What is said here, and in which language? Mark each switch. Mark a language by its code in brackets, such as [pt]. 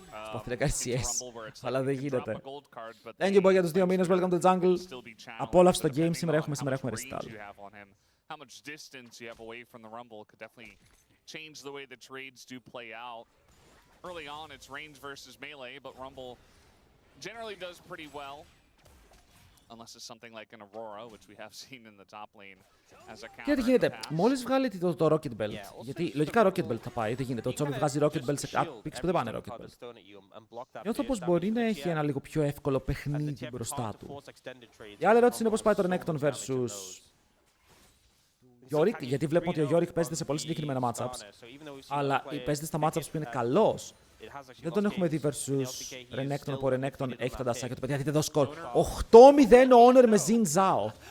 [el] Προσπαθεί να κάνει CS, αλλά δεν γίνεται. [en] Thank you boy [el] για τους 2 μήνες, [en] welcome to the jungle. [el] Απόλαυση το game, σήμερα έχουμε recital. [en] How much distance you have away from the Rumble could definitely change the way the trades do play out. Early on, it's range versus melee, but Rumble generally does pretty well. Unless it's something like an Aurora, which we have seen in the top lane as a counter. [el] Και τι γίνεται, μόλις βγάλει το Rocket Belt, γιατί λογικά Rocket Belt θα πάει, δεν γίνεται. Ο Chovy βγάζει Rocket Belt σε picks που δεν πάνε Rocket Belt. Νιώθω πως μπορεί να έχει ένα λίγο πιο εύκολο παιχνίδι μπροστά του. Η άλλη ερώτηση είναι πώς πάει το Renekton versus Yorick, γιατί βλέπουμε ότι ο Yorick παίζεται σε πολύ συγκεκριμένα matchups, αλλά παίζεται στα matchups που είναι καλός. Δεν τον έχουμε δει versus Renekton, όπου ο Renekton έχει τα ντασάκια του. Παιδιά, δείτε εδώ σκορ. 8-0 ο Honor με Xin Zhao.